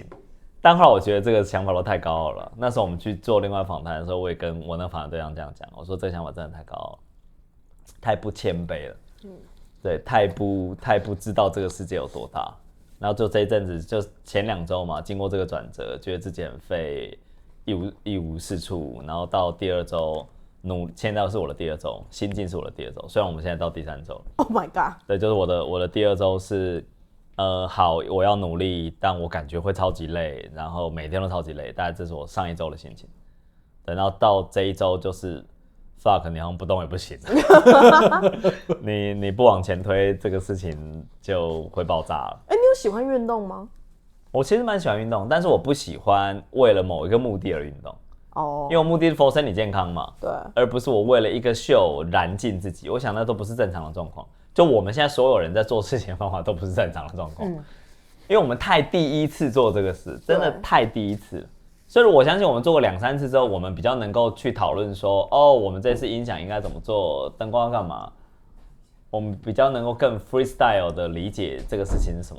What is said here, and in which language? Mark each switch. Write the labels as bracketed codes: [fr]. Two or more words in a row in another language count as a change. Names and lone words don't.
[zh] 但後來我覺得這個想法都太高傲了。那時候我們去做另外訪談的時候，我也跟我那訪談對象這樣講，我說這個想法真的太高傲了，太不謙卑了。對，太不知道這個世界有多大。然後就這一陣子，就前2週嘛，經過這個轉折，覺得自己很廢，一無是處，然後到第2週現在是我的第2週，心境是我的第2週，雖然我們現在到第3週。 [en] Oh my god！ [zh] 對，就是我的第2週是，好，我要努力，但我感覺會超級累，然後每天都超級累，大概這是我上1週的心情。等到這一週就是 fuck， 你好像不動也不行，你不往前推，這個事情就會爆炸了。你有喜歡運動嗎？我其實蠻喜歡運動，但是我不喜歡為了某一個目的而運動。因為我目的是 for 身體健康嘛，對，而不是我為了一個秀燃盡自己。我想那都不是正常的狀況。就我們現在所有人在做事情的方法都不是正常的状況，因為我們太第一次做這個事，真的太第一次了。所以我相信我們做過2、3次之後，我們比較能夠去討論說，我們這次音響應該怎麼做，燈光要幹嘛，我們比較能夠更 freestyle 的理解這個事情是什麼。